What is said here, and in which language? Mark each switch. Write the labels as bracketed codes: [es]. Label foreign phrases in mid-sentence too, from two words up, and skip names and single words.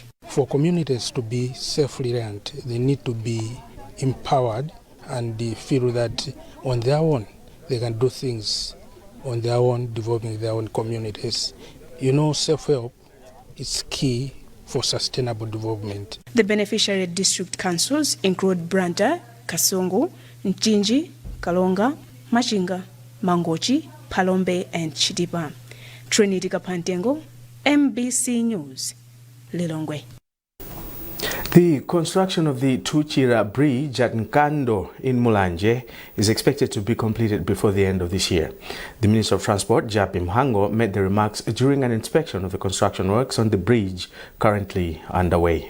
[en] For communities to be self-reliant, they need to be empowered and they feel that on their own they can do things on their own, developing their own communities. You know, self-help is key for sustainable development. The beneficiary district councils include Branta, Kasongo, Nchinji, Kalonga, Machinga, Mangochi, Palombe and Chidiba. Trinity Kapantengo, MBC News, Lilongwe. The construction of the Tuchira Bridge at Nkando in Mulanje is expected to be completed before the end of this year. The Minister of Transport, Japi Mhango, made the remarks during an inspection of the construction works on the bridge currently underway.